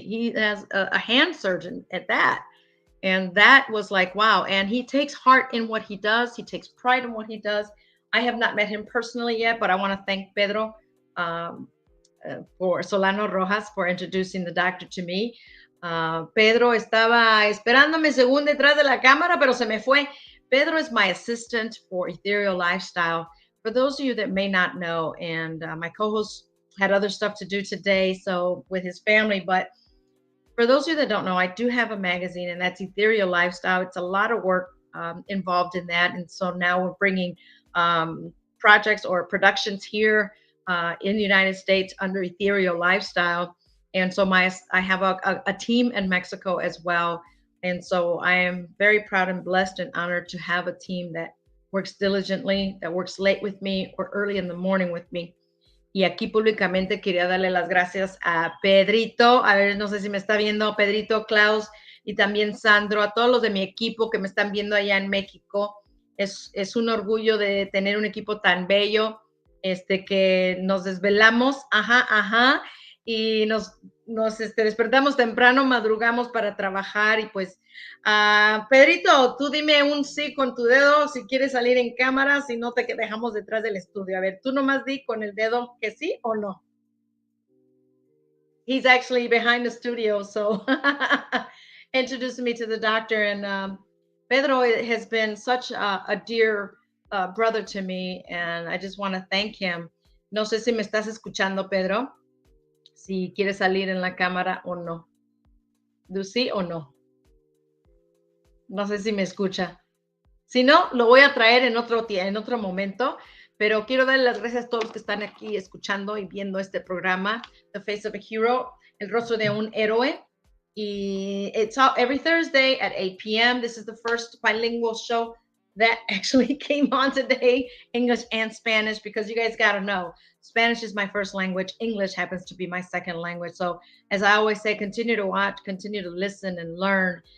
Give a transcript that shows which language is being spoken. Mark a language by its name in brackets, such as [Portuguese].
[English] He has a hand surgeon at that. And that was like, wow. And he takes heart in what he does. He takes pride in what he does. I have not met him personally yet, but I want to thank Pedro for Solano Rojas for introducing the doctor to me. [Spanish] Pedro estaba esperándome según detrás de la cámara, pero se me fue. [English] Pedro is my assistant for Ethereal Lifestyle. For those of you that may not know, and my co-host had other stuff to do today, so with his family, but for those of you that don't know, I do have a magazine, and that's Ethereal Lifestyle. It's a lot of work involved in that, and so now we're bringing projects or productions here in the United States under Ethereal Lifestyle. And so I have a team in Mexico as well. And so I am very proud and blessed and honored to have a team that works diligently, that works late with me or early in the morning with me. [Spanish] Y aquí públicamente quería darle las gracias a Pedrito, a ver, no sé si me está viendo, Pedrito, Klaus, y también Sandro, a todos los de mi equipo que me están viendo allá en México. Es un orgullo de tener un equipo tan bello, que nos desvelamos, y nos despertamos temprano, madrugamos para trabajar y pues, Pedrito, tú dime un sí con tu dedo si quieres salir en cámara, si no te dejamos detrás del estudio. A ver, tú nomás di con el dedo que sí o no. [English] He's actually behind the studio, so introducing me to the doctor. And Pedro has been such a dear brother to me, and I just want to thank him. [Spanish] No sé si me estás escuchando, Pedro. Si quiere salir en la cámara o no. ¿Do sí o no? No sé si me escucha. Si no, lo voy a traer en otro momento, pero quiero darle las gracias a todos los que están aquí escuchando y viendo este programa, The Face of a Hero, el rostro de un héroe. [English] Y it's every Thursday at 8 p.m. This is the first bilingual show that actually came on today, English and Spanish, because you guys got to know, Spanish is my first language. English happens to be my second language. So as I always say, continue to watch, continue to listen and learn.